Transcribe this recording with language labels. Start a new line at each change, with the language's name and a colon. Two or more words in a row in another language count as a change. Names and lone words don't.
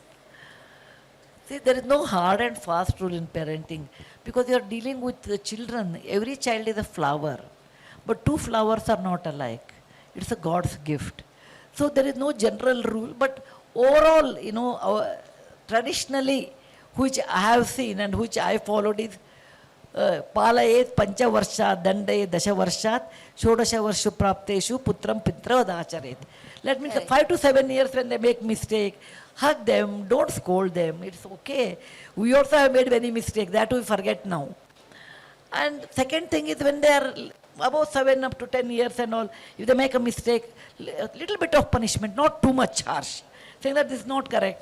English: See, there is no hard and fast rule in parenting, because you are dealing with the children. Every child is a flower, but two flowers are not alike. It's a God's gift. So there is no general rule, but overall, traditionally, which I have seen and which I followed is
Sanskrit: पालयेत् पञ्च वर्षात् दण्डये दश वर्षात् षोडश वर्षु प्राप्तेषु पुत्रम् पित्रवदाचरेत्.
English: Let me say 5 to 7 years when they make mistake, hug them, don't scold them. It's okay. We also have made many mistakes, that we forget now. And second thing is, when they are above 7 up to 10 years and all, if they make a mistake, a little bit of punishment, not too much harsh, saying that this is not correct.